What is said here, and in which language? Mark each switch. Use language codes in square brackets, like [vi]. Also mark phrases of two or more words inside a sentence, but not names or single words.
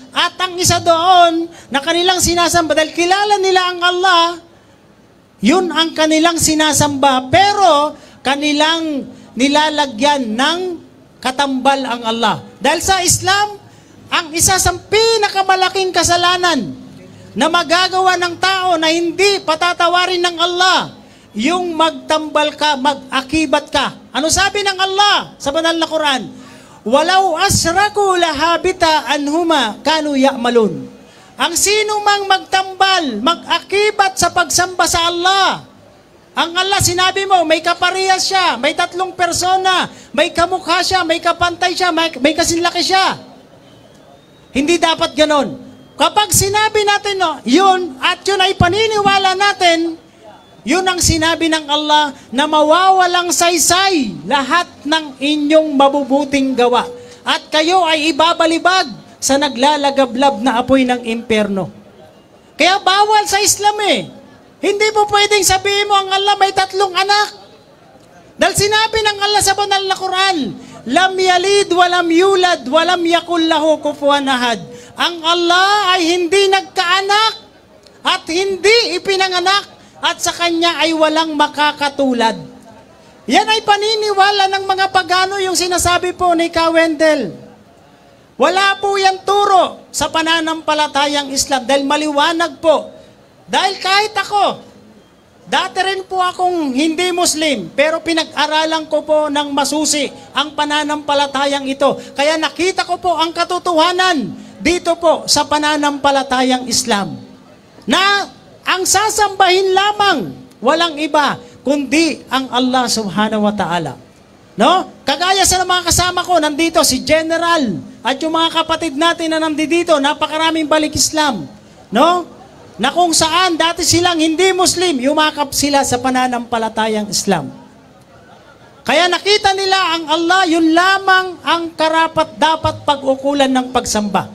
[tl] At ang isa doon na kanilang sinasamba, dahil kilala nila ang Allah, yun ang kanilang sinasamba, pero kanilang nilalagyan ng katambal ang Allah. Dahil sa Islam, ang isa sa pinakamalaking kasalanan na magagawa ng tao na hindi patatawarin ng Allah, yung magtambal ka, mag-akibat ka. Ano sabi ng Allah sa banal na Quran? [ar] ولو أشركوا لحبط عنهم ما كانوا يعملون. [tl] Ang sino mang magtambal, mag-akibat sa pagsamba sa Allah. Ang Allah, sinabi mo, may kaparehas siya, may 3 persona, may kamukha siya, may kapantay siya, may kasinlaki siya. Hindi dapat ganon. Kapag sinabi natin, no, yun, at yun ay paniniwala natin, yun ang sinabi ng Allah na mawawalang saysay lahat ng inyong mabubuting gawa. At kayo ay ibabalibag sa naglalagablab na apoy ng impyerno. Kaya bawal sa Islam eh. Hindi po pwedeng sabihin mo ang Allah may 3 anak. Dahil sinabi ng Allah sa banal na Quran, [ar] لم يلد ولم يولد ولم يكن له كفوا أحد. [tl] Ang Allah ay hindi nagkaanak at hindi ipinanganak at sa Kanya ay walang makakatulad. Yan ay paniniwala ng mga pagano yung sinasabi po ni Ka Wendell. Wala po yan turo sa pananampalatayang Islam dahil maliwanag po. Dahil kahit ako, dati rin po akong hindi Muslim, pero pinag-aralan ko po ng masusi ang pananampalatayang ito. Kaya nakita ko po ang katotohanan dito po sa pananampalatayang Islam. Na ang sasambahin lamang, walang iba, kundi ang Allah [ar] سبحانه وتعالى. [tl] No? Kagaya sa mga kasama ko, nandito si General, at yung mga kapatid natin na nandito, napakaraming balik Islam. No? Na kung saan dati silang hindi Muslim, yumakap sila sa pananampalatayang Islam. Kaya nakita nila ang Allah, yun lamang ang karapat dapat pag-ukulan ng pagsamba.